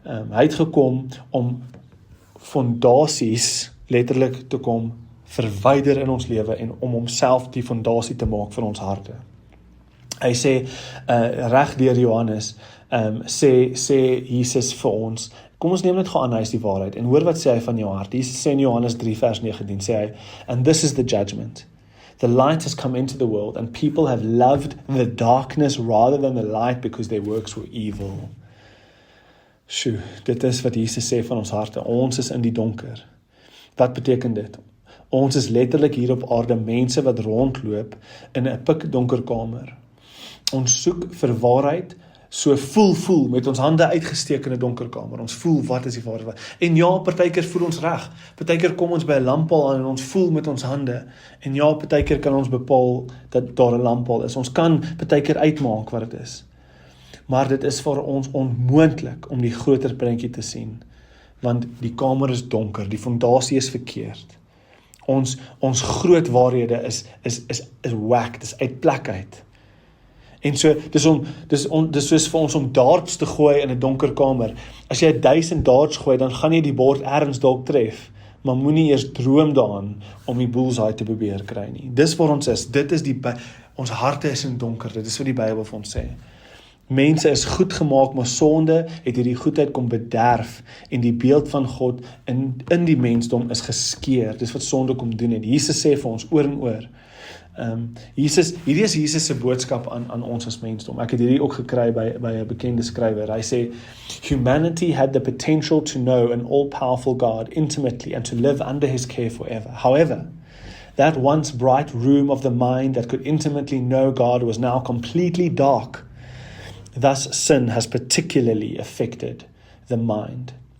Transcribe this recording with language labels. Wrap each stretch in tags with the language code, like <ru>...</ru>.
<af>Hy het gekom om fondasies letterlik te kom verwyder in ons lewe en om homself die fondasie te maak vir ons harte. Hy sê, reg deur Johannes, sê Jesus vir ons, kom ons neem net gaan aan, hy is die waarheid, en hoor wat sê hy van jou hart. Jesus sê in Johannes 3 vers 19, sê hy,</af> <en>and this is the judgment. The light has come into the world, and people have loved the darkness rather than the light because their works were evil.</en> <af>Sjoe, dit is wat Jesus sê van ons harte. Ons is in die donker. Wat beteken dit? Ons is letterlik hier op aarde mense wat rondloop in 'n pikdonker kamer. Ons soek vir waarheid, so voel met ons hande uitgesteek in 'n donker kamer. Ons voel wat is die waarheid. En ja, partykeer voel ons reg. Partykeer kom ons by 'n lamppaal aan en ons voel met ons hande. En ja, partykeer kan ons bepaal dat daar 'n lamppaal is. Ons kan partykeer uitmaak wat dit is. Maar dit is vir ons onmoontlik om die groter prentjie te sien. Want die kamer is donker, die fondasie is verkeerd. Ons groot waarhede is whack, dis uit plek uit. En so, dis soos vir ons om darts te gooi in 'n donker kamer. As jy 1000 darts gooi, dan gaan jy die bord ergens dalk tref, maar moenie eers droom daaraan om die bullseye te probeer kry nie. Dis waar ons is, ons harte is in donker, dit is wat die Bybel vir ons sê. Mense is goed gemaak, maar sonde het hierdie goedheid kom bederf en die beeld van God in die mensdom is geskeur. Dis wat sonde kom doen het. Jesus sê vir ons oor en oor. Hierdie is Jesus se boodskap aan ons as mensdom. Ek het hierdie ook gekry by 'n bekende skrywer. Hy sê,</af> <en>humanity had the potential to know an all-powerful God intimately and to live under his care forever. However, that once bright room of the mind that could intimately know God was now completely dark. Thus, sin has particularly affected the mind.</en>